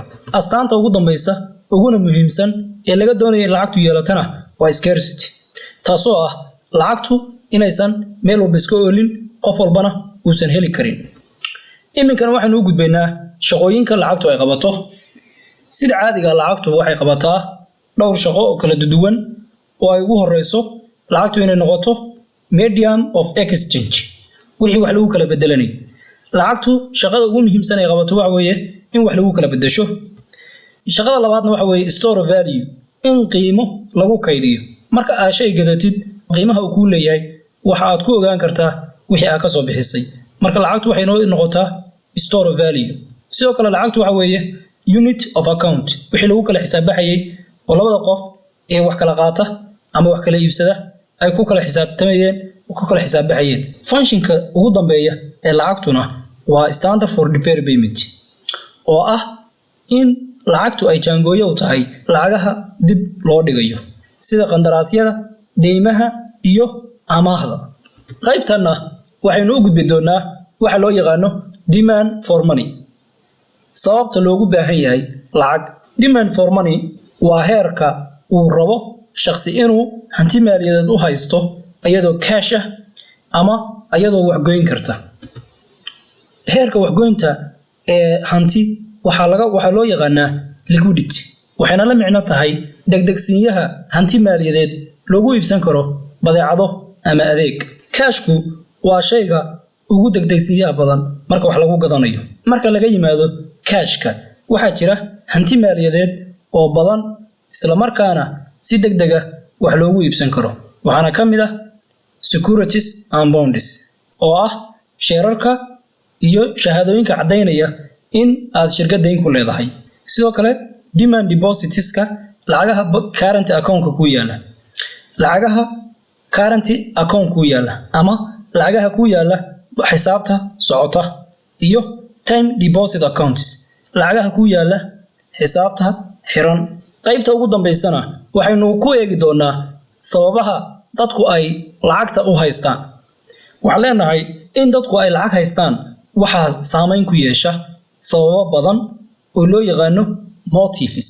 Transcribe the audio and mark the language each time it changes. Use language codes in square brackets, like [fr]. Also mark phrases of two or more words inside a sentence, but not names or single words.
[so] Astaanta ugu dambaysa uguna muhiimsan ee laga doonayo in lacagtu yeelatana waa scarcity, taasoo ah lacagtu inaysan meel walba iska oolin, qof walbana uusan heli karin. Iminkana waxaynu u gudbaynaa shaqooyinka lacagtu ay qabato. Sida caadiga lacagtu waxay qabataa dhowr shaqo oo kala duwan oo ay ugu horeyso lacagtu inay noqoto [en] medium of exchange, [so] wixii wax lagu kala bedelanay. Lacagtu shaqada ugu muhiimsan ay qabato waxa weeye in wax lagu kala bedesho. Shaqada labaadna waxa weeye [en] store of value, [so] in qiimo lagu kaydiyo. Marka aad shay gadatid, qiimaha uu ku leeyahay waxa aad ku ogaan kartaa wixii aad ka soo bixisay. Marka lacagtu waxay noqotaa [en] store of value. [so] Sidoo kale lacagtu waxa weeye [en] unit of account, [so] wixii lagu kala xisaabayay oo labada qof ee wax kala qaata ama wax kala iibsada ay ku kala xisaabtamayeen oo ku kala xisaabayeen. Functionka ugu dambeeya ee lacagtuna waa [en] standard for deferred payment [so] oo ah in lacagtu ay jaangooyo u tahay lacagaha dib loo dhigayo sida qandaraasyada, deymaha iyo amaahda. Qaybtana waxaynu u gudbi doonaa waxa loo yaqaano [en] demand for money. [so] Sababta loogu baahan yahay lacag. [en] Demand for money [so] waa heerka uu rabo shakhsi inuu hanti maaliyadeed u haysto iyadoo cash ah ama iyadoo wax goyn karta. Heerka wax goynta ee hanti waxaa loo yaqaanaa liquidity, waxayna la micno tahay degdegsiinyaha hanti maaliyadeed loogu iibsan karo badeecado ama adeeg. Cashku waa shayga ugu degdegsiinyaha badan marka wax lagu gadanayo. Marka laga yimaado cashka, waxaa jira hanti maaliyadeed oo badan isla markaana si degdeg ah wax loogu iibsan karo. Waxaana ka mid ah [en] securities and bonds [so] oo ah sheerarka iyo shahaadooyinka caddaynaya in aad shirkad deyn ku leedahay. Sidoo kale [en] demand depositska, [so] lacagaha [en] current account [so] ku yaala. Lacagaha [en] current account [so] ku yaala ama lacagaha ku yaala xisaabta socota iyo [en] time deposit accounts, [so] lacagaha ku yaala xisaabta xiran. Qaybta ugu dambeysana waxaynu ku eegi doonaa sababaha dadku ay lacagta u haystaan. Waxaan leenahay in dadku ay lacag haystaan waxa saameyn ku yeesha sababo badan oo loo yaqaano motives.